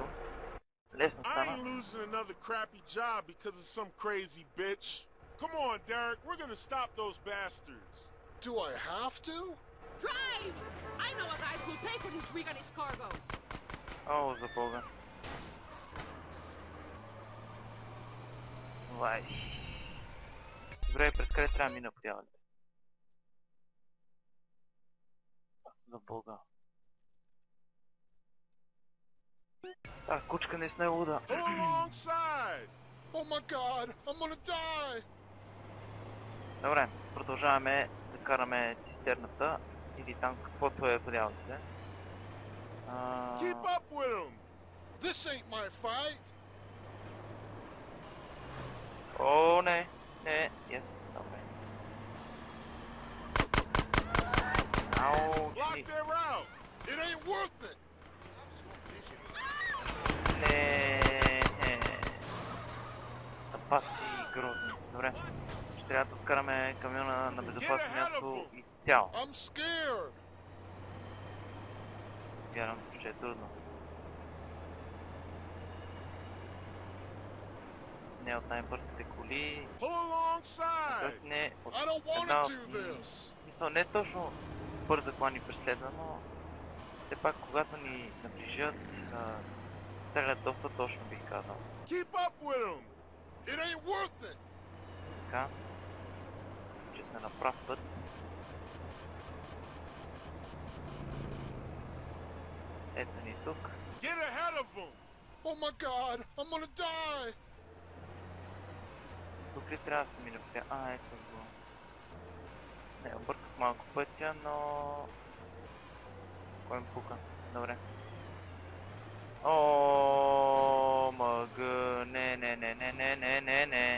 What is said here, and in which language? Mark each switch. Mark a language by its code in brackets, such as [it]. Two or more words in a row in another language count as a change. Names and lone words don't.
[bg] Лесно [en] I [bg] стана. [en] ain't losing another crappy job because of some crazy bitch. Come on, Derek, we're gonna stop those bastards. Do I have to? Drive! I know a guy who'll pay for this rig and its cargo. [bg] О, за бога. Вай. Добре, през къде трябва да мина по дяволите? За Бога. Та кучка наистина е луда. [en] Pull alongside! Oh my god, I'm gonna die! [bg] Добре, продължаваме да караме цистерната или там каквото е по дяволите. [en] Keep up with him! This ain't my fight! [bg] О, не, не, добре. Ау, [en] Block their route! It ain't worth it! [bg] не. Тъпа си грозни. Добре, ще трябва да откараме камиона на безопасно място и цяло. [en] I'm scared! [bg] Вярвам, че е трудно. Не от най-бързите коли, [en] Pull alongside! [bg] т.е. не от [en] I don't want [bg] една [en] to [bg] от... [en] do this! [bg] Мисъл, не точно бърза кола ни преследва, но все пак когато ни наближат, стрелят доста точно, бих казал. [en] Keep up with him! It ain't worth it! [bg] Така, че сме на прав път. Ето ни тук. [en] Get ahead of him! Oh my god, I'm gonna die! [bg] Тук ли трябва да се мине? Ето го. Не, обърках малко пътя, но... Кой ме пука? Добре. О, мъгъ, не.